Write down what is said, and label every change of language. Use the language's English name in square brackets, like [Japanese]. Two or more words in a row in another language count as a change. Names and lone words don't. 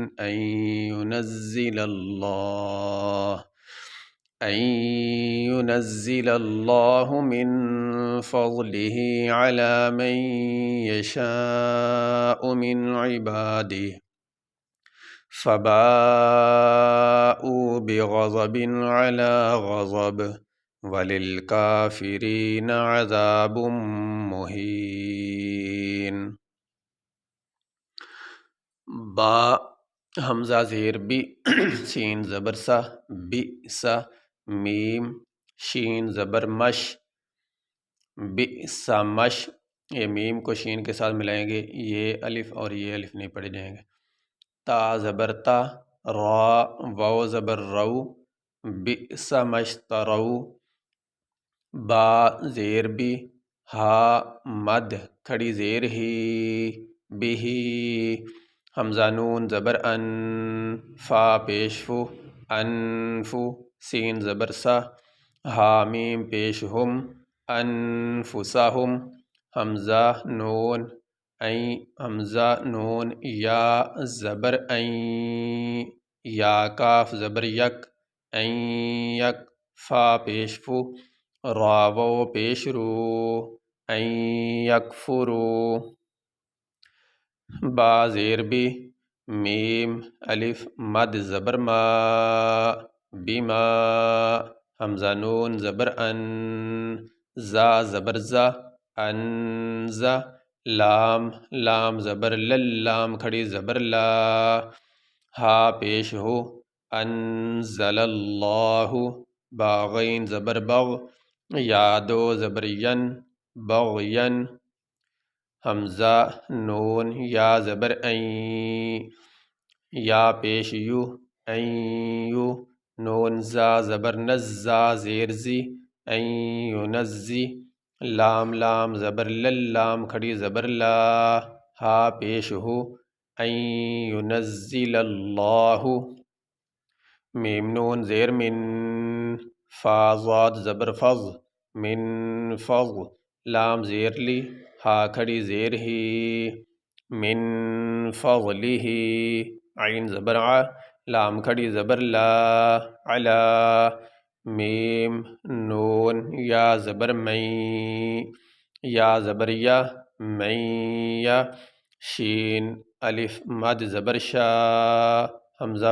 [Arabic] أن ينزل الله من فضله على من يشاء من عباده فباءوا بغضب على غضب وللكافرين عذاب مہین۔ [Urdu] با حمزہ زیر بی، سین زبر سا، بی سا، میم شین زبر مش، بی سا مش، یہ میم کو شین کے ساتھ ملائیں گے، یہ الف اور یہ الف نہیں پڑے جائیں گے۔ تا زبر تا، را واو زبر رو، [Arabic] بئس ما اشتروا، [Urdu] با زیر بی، ہا مد کھڑی زیر ہی، بھی، حمزہ نون زبر ان، فا پیش فو، انفو، سین زبر سا، ہا میم پیش ہم، انفسہم، حمزہ نون حمزہ نون یا زبر این، یا کاف زبر یک، این یک، فا پیش فو، را واو پیش رو، این یکفرو، با زیر بی، میم الف مد زبر ما، بما، حمزہ نون زبر ان، زا زبر زا، انزا، لام لام زبر لل، لام کھڑی زبر لا، ہا پیش ہو، [Arabic] انزل اللہ، [Urdu] باغین زبر بغ، یا دو زبر ین، بغین، حمزہ نون یا زبر این، یا پیش یو، این یو، نون زا زبر نز، زا زیر زی، این ینزی، لام لام زبر لل، لام کھڑی زبر لا، ہا پیش ہو، [Arabic] این ینزل اللہ، [Urdu] میم نون زیر من، فا ضاد زبر فض، [Arabic] من فض، [Urdu] لام زیر لی، ہا کھڑی زیر ہی، [Arabic] من فضلہ، [Urdu] عین زبر ع، لام کھڑی زبر لا، علا، میم نون یا زبر مین، یا زبر یا، مین یا، شین الف مد زبر شا، حمزہ